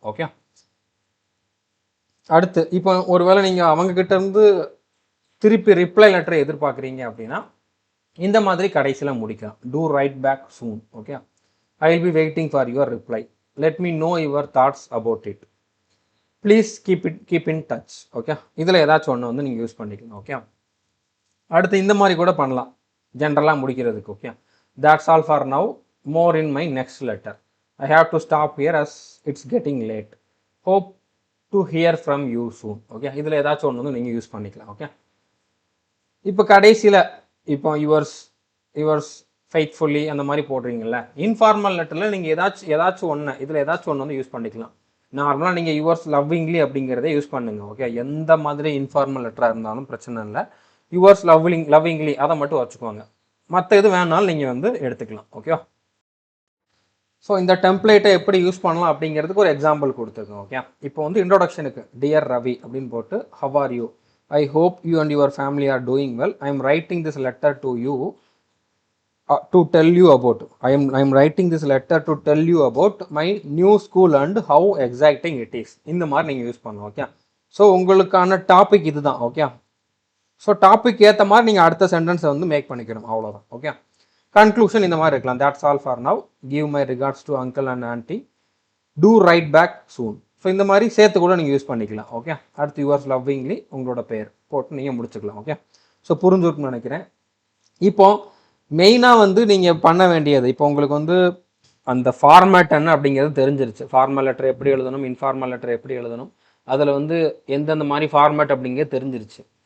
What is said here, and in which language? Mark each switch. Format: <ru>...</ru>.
<ta>Okay, அடுத்து இப்போ ஒருவேளை நீங்கள் அவங்கக்கிட்ட இருந்து திருப்பி ரிப்ளை லெட்டரை எதிர்பார்க்குறீங்க அப்படின்னா இந்த மாதிரி கடைசியில் முடிக்கலாம்.</ta> <en>Do write back soon. Okay, I will be waiting for your reply, let me know your thoughts about it, please keep in touch.</en> <ta>Okay, இதில் ஏதாச்சும் ஒன்று வந்து நீங்கள் யூஸ் பண்ணிக்கலாம். ஓகே, அடுத்து இந்த மாதிரி கூட பண்ணலாம் ஜென்ரலாக முடிக்கிறதுக்கு.</ta> <en>Okay, that's all for now, more in my next letter, I have to stop here as it's getting late, hope to hear from you soon.</en> <ta>Okay, இதில் ஏதாச்சும் ஒன்று வந்து நீங்கள் யூஸ் பண்ணிக்கலாம். ஓகே, இப்போ கடைசியில் இப்போ யுவர்ஸ் ஃபெய்த்ஃபுல்லி அந்த மாதிரி போடுறீங்கல்ல, இன்ஃபார்மல் லெட்டரில் நீங்கள் ஏதாச்சும் ஒன்று இதில் ஏதாச்சும் ஒன்று வந்து யூஸ் பண்ணிக்கலாம். நார்மலாக நீங்கள் யுவர்ஸ் லவ்விங்லி அப்படிங்கிறத யூஸ் பண்ணுங்கள். ஓகே, எந்த மாதிரி இன்ஃபார்மல் லெட்டராக இருந்தாலும் பிரச்சனை இல்லை. யுவர்ஸ் லவ்விங்லி அதை மட்டும் வச்சுக்கோங்க. மற்ற இது வேணாலும் நீங்கள் வந்து எடுத்துக்கலாம். ஓகே, ஸோ இந்த டெம்ப்ளேட்டை எப்படி யூஸ் பண்ணலாம் அப்படிங்கிறதுக்கு ஒரு எக்ஸாம்பிள் கொடுத்துருக்கோம். ஓகே, இப்போ வந்து இன்ட்ரோடக்ஷனுக்கு டியர் ரவி அப்படின்னு போட்டு</ta> <en>How are you, I hope you and your family are doing well, I am writing this letter to you to tell you about, I am writing this letter to tell you about my new school and how exciting it is.</en> <ta>இந்த மாதிரி நீங்கள் use பண்ணலாம். Okay, so உங்களுக்கான topic இதுதான். Okay, so topic ஏற்ற மாதிரி நீங்கள் அடுத்த சென்டென்ஸை வந்து மேக் பண்ணிக்கணும், அவ்வளோதான். ஓகே, கன்க்ளூஷன் இந்த மாதிரி இருக்கலாம்.</ta> <en>that's all for now, give my regards to uncle and auntie, do write back soon.</en> <ta>So இந்த மாதிரி சேர்த்து கூட நீங்கள் யூஸ் பண்ணிக்கலாம். ஓகே, அடுத்து யுவர்ஸ் லவ்விங்லி உங்களோட பேர் போட்டு நீங்கள் முடிச்சுக்கலாம். ஓகே, ஸோ புரிஞ்சுருக்குன்னு நினைக்கிறேன். இப்போ மெயினாக வந்து நீங்கள் பண்ண வேண்டியது, இப்போ உங்களுக்கு வந்து அந்த ஃபார்மேட் என்ன அப்படிங்கிறது தெரிஞ்சிருச்சு. ஃபார்மல் லெட்டர் எப்படி எழுதணும், இன்ஃபார்மல் லெட்டர் எப்படி எழுதணும், அதில் வந்து எந்தெந்த மாதிரி ஃபார்மேட் அப்படிங்கிறது தெரிஞ்சிருச்சு.</ta>